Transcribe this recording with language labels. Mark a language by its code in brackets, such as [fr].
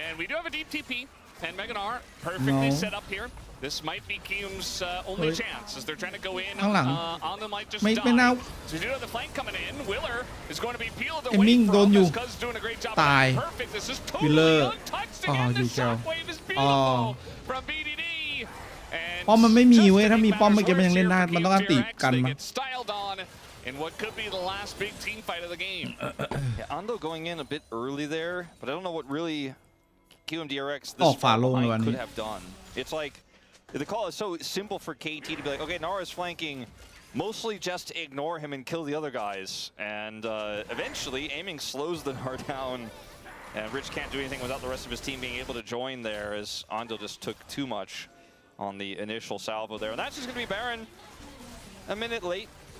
[en] and we do have a deep TP and Meganar perfectly set up here this might be Kium's only chance as they're trying to go in on the might just die so we do have the flank coming in Willer is going to be peeled away from this Cuz doing a great job perfect this is totally untouched again the shockwave is beautiful from BDD [th] ป้อมมันไม่มีเว้ยถ้ามีป้อมเมื่อกี้มันยังเล่นได้มันต้องอันติกันมั้ย [en] in what could be the last big team fight of the game. Yeah, Ando going in a bit early there, but I don't know what really KMDRX could have done. It's like the call is so simple for KT to be like, okay, Nara's flanking, mostly just ignore him and kill the other guys, and eventually aiming slows the Nar down, and Rich can't do anything without the rest of his team being able to join there as Ando just took too much on the initial salvo there, and that's just going to be Baron a minute late.